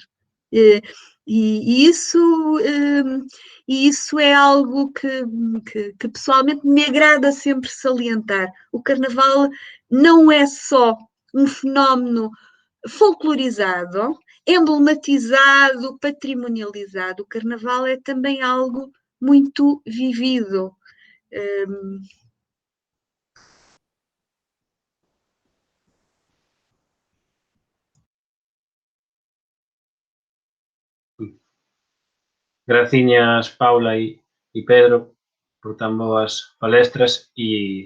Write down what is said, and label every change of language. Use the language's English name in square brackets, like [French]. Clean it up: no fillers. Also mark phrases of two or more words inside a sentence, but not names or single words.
[Portuguese] E isso é algo que pessoalmente me agrada sempre salientar. O carnaval não é só um fenómeno folclorizado, emblematizado, patrimonializado. O carnaval é também algo muito vivido. [Galician] Graciñas, Paula e Pedro, por tan boas palestras e